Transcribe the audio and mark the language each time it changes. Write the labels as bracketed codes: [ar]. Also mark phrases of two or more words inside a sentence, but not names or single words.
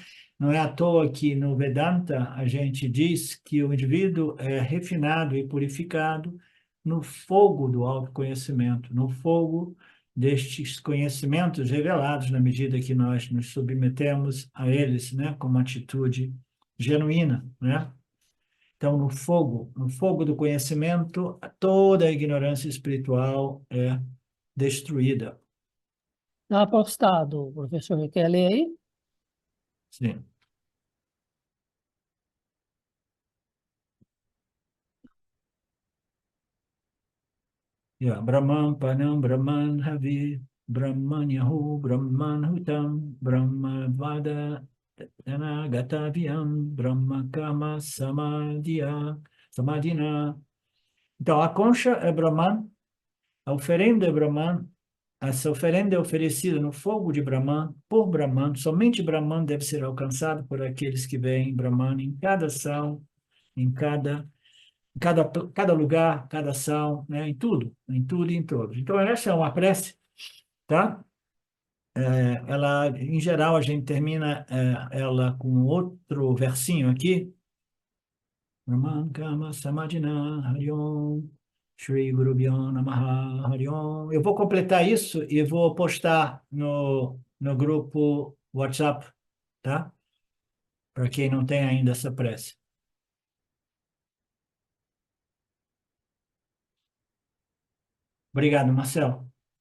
[pt] Não é à toa que no Vedanta a gente diz que o indivíduo é refinado e purificado no fogo do autoconhecimento, no fogo destes conhecimentos revelados na medida que nós nos submetemos a eles, né, com uma atitude genuína, né? Então, no fogo do conhecimento, toda a ignorância espiritual é destruída. Está postado, professor. Quer ler aí? Sim. Yeah. [sa] ब्रह्म अर्पणं ब्रह्म हवि ब्रह्म अग्नौ ब्रह्म हुतम् ब्रह्म एव गन्तव्यं ब्रह्म कर्म समाधिना. [pt] Então, a concha é Brahman, a oferenda é Brahman, essa oferenda é oferecida no fogo de Brahman, por Brahman, somente Brahman deve ser alcançado por aqueles que veem Brahman em cada ação, em cada lugar, cada ação, né? Em tudo e em todos. Então, essa é uma prece, tá? Ela, em geral, a gente termina ela com outro versinho aqui. [sa] ब्रह्म कर्म समाधिना हरिॐ श्री गुरु भ्यो नमः हरिॐ. [pt] Eu vou completar isso e vou postar no grupo WhatsApp, tá? Para quem não tem ainda essa prece. Obrigado, Marcelo.